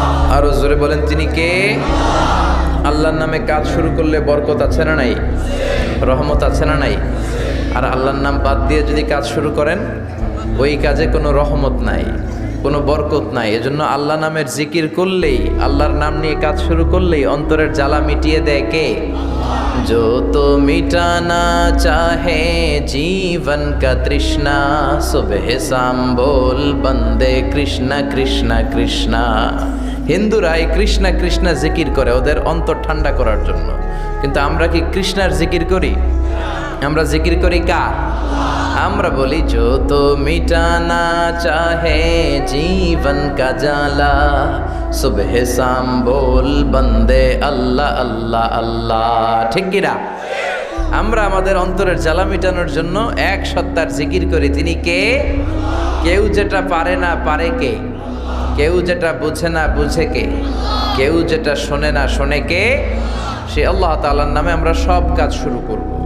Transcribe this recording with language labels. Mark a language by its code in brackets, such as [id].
[bn] আরো জোরে বলেন, তিনি কে? আল্লাহর নামে কাজ শুরু করলে বরকত আছে না নাই? রহমত আছে না নাই? আর আল্লাহর নাম বাদ দিয়ে যদি কাজ শুরু করেন, ওই কাজে কোনো রহমত নাই, কোনো বরকত নাই। এজন্য আল্লাহ নামের জিকির করলেই, আল্লাহর নাম নিয়ে কাজ শুরু করলেই অন্তরের জ্বালা মিটিয়ে দেয় কে? [hi] जो तो मिटाना चाहे जीवन का तृष्णा, सुबह शाम बोल बंदे कृष्णा कृष्णा कृष्णा। [bn] হিন্দুরা এই কৃষ্ণা কৃষ্ণা জিকির করে ওদের অন্তর ঠান্ডা করার জন্য, কিন্তু আমরা কি কৃষ্ণার জিকির করি? আমরা জিকির করি কার? আমরা বলি [hi] जो तो मिटाना चाहे जीवन का जाला, सुबह शाम बोल बंदे अल्लाह अल्लाह [bn] अल्लाह। ঠিক কি না? আমরা আমাদের অন্তরের জ্বালা মিটানোর জন্য এক সত্তার জিকির করি, তিনি কে? কেউ যেটা পারে না পারে কে? কেউ যেটা বুঝে না বুঝে কে? কেউ যেটা শোনে না শোনে কে? সে আল্লাহ তাআলার নামে আমরা সব কাজ শুরু করব।